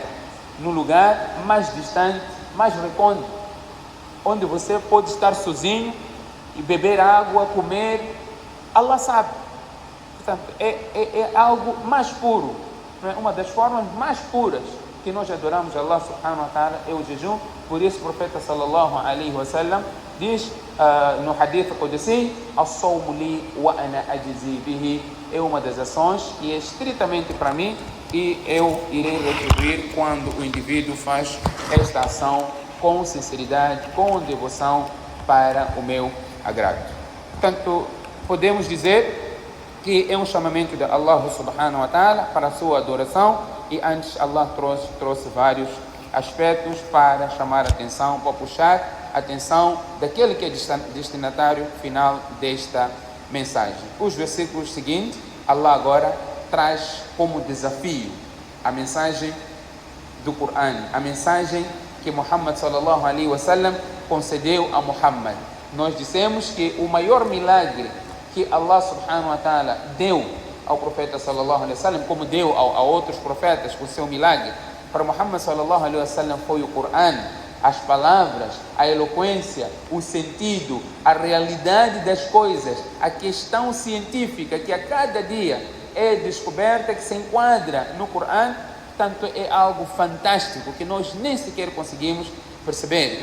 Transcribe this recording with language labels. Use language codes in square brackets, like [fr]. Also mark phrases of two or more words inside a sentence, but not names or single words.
[pt] No lugar mais distante, mais recôndito, onde você pode estar sozinho e beber água, comer. Allah sabe. Portanto, é algo mais puro. Não é? Uma das formas mais puras que nós adoramos a [ar] الله سبحانه وتعالى [pt] é o jejum. Por isso o profeta [ar] صلى الله عليه وسلم [pt] diz no [ar] حديث قدسي: الصوم لي وأنا أجزي به. [pt] É uma das ações que é estritamente para mim e eu irei retribuir quando o indivíduo faz esta ação com sinceridade, com devoção para o meu agrado. Portanto, podemos dizer que é um chamamento de [ar] الله سبحانه وتعالى [pt] para a sua adoração, e antes Allah trouxe vários aspectos para chamar a atenção, para puxar a atenção daquele que é destinatário final desta mensagem. Os versículos seguintes, Allah agora traz como desafio a mensagem do Coran, a mensagem que Muhammad [ar] صلى الله عليه وسلم [pt] concedeu a Muhammad. Nós dissemos que o maior milagre que [ar] الله سبحانه وتعالى [pt] deu ao profeta [ar] صلى الله عليه وسلم, [pt] como deu a outros profetas o seu milagre, para Muhammad [ar] صلى الله عليه وسلم [pt] foi o Coran, as palavras, a eloquência, o sentido, a realidade das coisas, a questão científica que a cada dia é descoberta, que se enquadra no Coran. Tanto é algo fantástico que nós nem sequer conseguimos perceber.